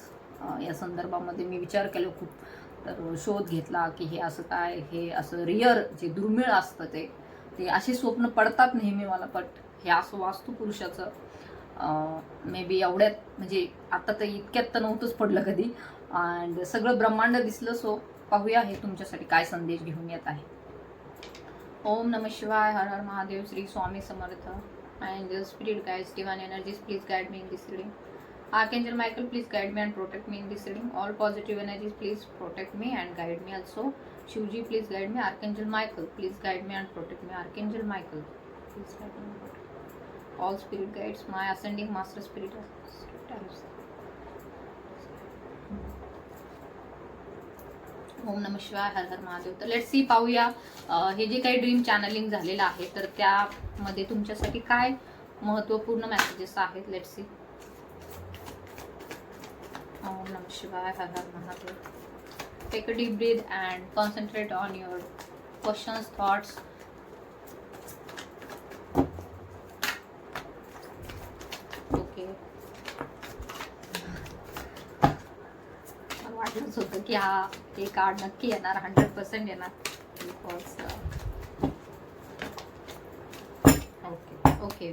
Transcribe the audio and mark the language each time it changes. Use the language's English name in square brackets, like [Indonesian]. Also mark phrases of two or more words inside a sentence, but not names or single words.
[Marathi] या संदर्भामध्ये मी विचार केला खूप. तर शोध घेतला की हे असं काय, हे असं रिअर जे दुर्मिळ असतं ते असे स्वप्न पडतात नेहमी मला. बट हे असं वास्तुपुरुषाचं [English] may be [Marathi] एवढ्यात म्हणजे आता तर इतक्यात तर नव्हतंच पडलं कधी. अँड सगळं ब्रह्मांड दिसलं. सो पाहूया हे तुमच्यासाठी काय संदेश घेऊन येत आहे. [Sanskrit] ओम नमः शिवाय, [Marathi] हर हर महादेव, श्री स्वामी समर्थ. [English] Angel, spirit guides, divine energies, please guide me in this reading. Archangel Michael, please guide me and protect me in this reading. All positive energies, please protect me and guide me also. Shivji, please guide me. Archangel Michael, please guide me and protect me. Archangel Michael, please guide me and protect me. All spirit guides, my ascending master spirit. [Sanskrit] ओम नमः शिवाय, [Marathi] हर हर महादेव. तर [English] let's see, [Marathi] पाहूया हे जे काही [English] dream channeling [Marathi] झालेलं आहे तर त्यामध्ये तुमच्यासाठी काय महत्त्वपूर्ण मेसेजेस आहेत. लेट्स सी. [Sanskrit] ॐ नमः शिवाय, हर हर महादेव. [English] Take a deep breath and concentrate on your questions, thoughts. Okay. [Marathi] मला वाटलंच होतं की हे कार्ड नक्की येणार, 100% येणार. ओके.